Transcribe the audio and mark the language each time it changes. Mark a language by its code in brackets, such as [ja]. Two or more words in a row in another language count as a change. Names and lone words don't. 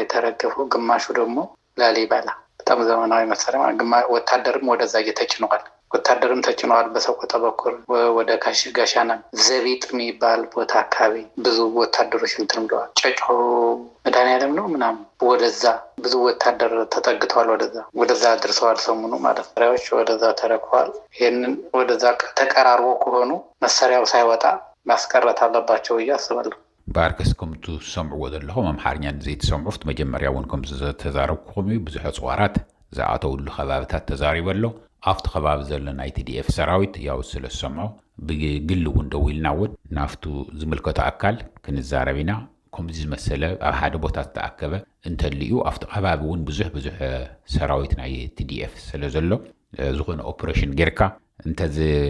[am] የተረገፈው ግማሹ ደግሞ ላሊበላ በጣም ዘመናዊ መሳሪያ ወታደርም ወደዛ እየተጭነዋል ወታደርም ተጭኗል። በሰቆጣ በኩል ወደ ጋሻና ዘቢጥ የሚባል ቦታ አካባቢ ብዙ ወታደሮች እንትን ብለዋል። ጨጮ መድኃኒዓለም ነው ምናምን ወደዛ ብዙ ወታደር ተጠግተዋል። ወደዛ አድርሰዋል። ሰሙኑ ማለት መሳሪያዎች ወደዛ ተረክዋል። ይህንን ወደዛ ተቀራርቦ ከሆኑ መሳሪያው ሳይወጣ ማስቀረት አለባቸው እያስባለሁ። [ti] ባርከስ ከምቱ ሰምዑ ዘለኹም አምሓርኛ ዘይተሰምዑት መጀመርያ እውን ከም ተዛረብኩም ብዙሕ ጽዋራት ዝኣተውሉ ከባቢታት ተዛሪበሎ ኣብቲ ከባቢ ዘሎ ናይ TDF ሰራዊት ያው ስለ ሰምዑ ብግል እውን ደው ኢልና እውን ናፍቱ ዝምልከቶ ኣካል ክንዛረብ ኢና ከምዚ ዝመሰለ ኣብ ሓደ ቦታ ዝተኣከበ እንተልዩ ኣብቲ ከባቢ እውን ብዙሕ ሰራዊት ናይ TDF ስለ ዘሎ ዝኾነ ኦፕሬሽን ጌርካ እንተዚ